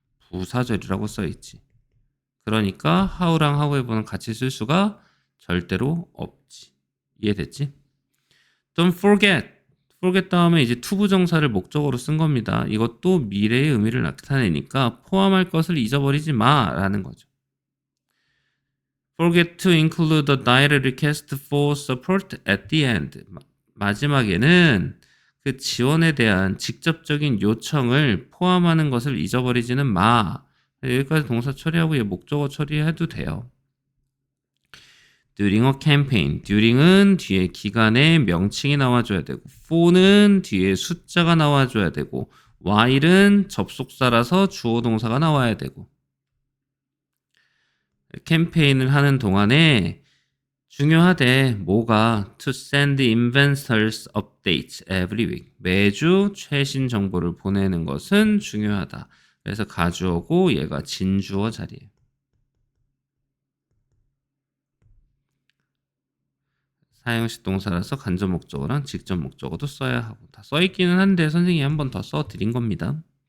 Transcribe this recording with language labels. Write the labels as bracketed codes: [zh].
[ko] 부사절이라고 써있지. 그러니까 how랑 however는 같이 쓸 수가 절대로 없지. 이해됐지? Don't forget 다음에 이제 투부정사를 목적어로 쓴 겁니다. 이것도 미래의 의미를 나타내니까 포함할 것을 잊어버리지 마 라는 거죠. [en] Forget to include the direct request for support at the end. [ko] 마지막에는 그 지원에 대한 직접적인 요청을 포함하는 것을 잊어버리지는 마. 여기까지 동사 처리하고 얘 목적어 처리해도 돼요. [en] during a campaign. [ko] during은 뒤에 기간의 명칭이 나와줘야 되고 for는 뒤에 숫자가 나와줘야 되고 while은 접속사라서 주어 동사가 나와야 되고 캠페인을 하는 동안에 중요하대. 뭐가? [en] To send investors updates every week. [ko] 매주 최신 정보를 보내는 것은 중요하다. 그래서 가주어고 얘가 진주어 자리예요. 사형식 동사라서 간접 목적어랑 직접 목적어도 써야 하고 다 써있기는 한데 선생님이 한 번 더 써드린 겁니다.